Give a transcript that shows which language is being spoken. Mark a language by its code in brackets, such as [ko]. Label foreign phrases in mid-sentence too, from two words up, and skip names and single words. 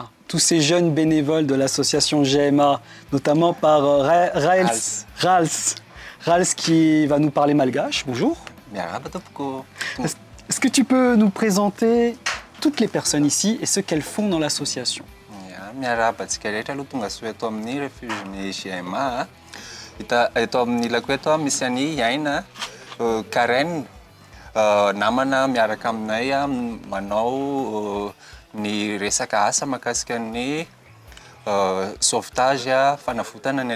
[fr] Tous ces jeunes bénévoles de l'association GMA, notamment par Rals qui va nous parler malgache. Bonjour. Est-ce que tu peux nous présenter toutes les personnes ici et ce qu'elles font dans l'association? [mg] Ny resaka asa mahakasika ny sauvetage fanafotana ny